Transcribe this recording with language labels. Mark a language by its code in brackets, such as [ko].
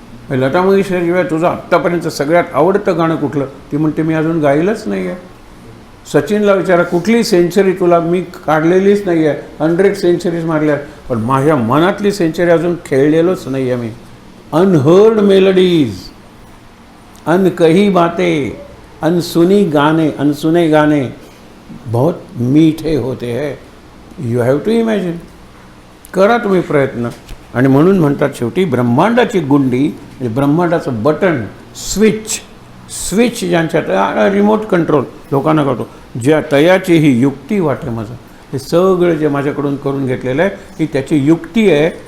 [mr] लता मंगेशकरशिवाय तुझं आत्तापर्यंत सगळ्यात आवडतं गाणं कुठलं? ती म्हणते मी अजून गायलंच नाही आहे. सचिनला विचारा कुठली सेंचुरी तुला? मी काढलेलीच नाही आहे, 100 सेंचुरीज मारल्या, पण माझ्या मनातली सेंचुरी अजून खेळलेलोच नाही आहे मी. [en] unheard melodies, [hi] अनकही बातें, अनसुने गाने बहुत मीठे होते हैं. [en] You have to imagine. [mr] करा तुम्ही प्रयत्न. आणि म्हणून म्हणतात शेवटी ब्रह्मांडाची गुंडी म्हणजे ब्रह्मांडाचं बटन, स्विच ज्यांच्या रिमोट कंट्रोल लोकांना करतो, ज्या तयाची ही युक्ती वाटे माझं. हे सगळं जे माझ्याकडून करून घेतलेलं आहे ही त्याची युक्ती आहे.